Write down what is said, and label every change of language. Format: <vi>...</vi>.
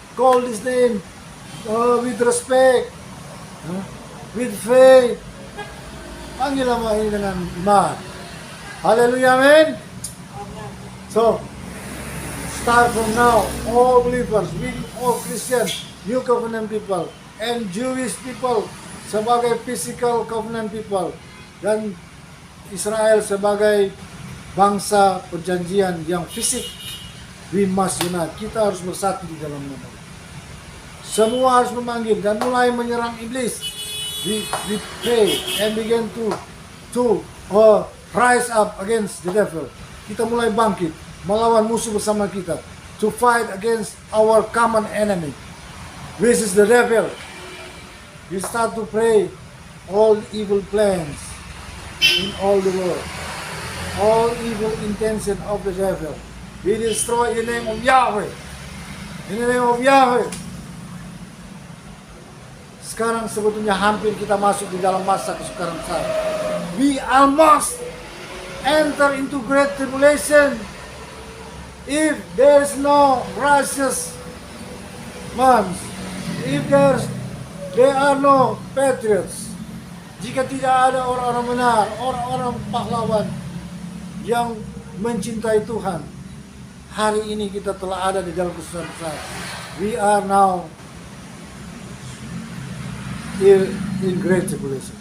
<en>Call this name with respect, with faith.</en> <id>Panggil nama ini dengan iman.</id> <en>Haleluya, amen. So, start from now, all believers, we all Christians, New Covenant people, and Jewish people sebagai physical covenant people,</en> <id>dan Israel sebagai bangsa perjanjian yang fisik,</id> <en>we must unite.</en> <id>Kita harus bersatu di dalam nama. Semua harus memanggil dan mulai menyerang iblis.</id> <en>We pray and begin to rise up against the devil.</en> <id>Kita mulai bangkit melawan musuh bersama kita,</id> <en>to fight against our common enemy, which is the devil. We start to pray all evil plans in all the world, all evil intention of the devil. We destroy in the name of Yahweh. In the name of Yahweh.</en> <id>Sekarang sebetulnya hampir kita masuk di dalam masa kesukaran saya.</id> <en>We almost enter into great tribulation if there is no righteous ones, if there are no patriots.</en> <id>Jika tidak ada orang-orang benar, orang-orang pahlawan yang mencintai Tuhan, hari ini kita telah ada di dalam kesusahan besar.</id> <en>We are now in great tribulation.</en>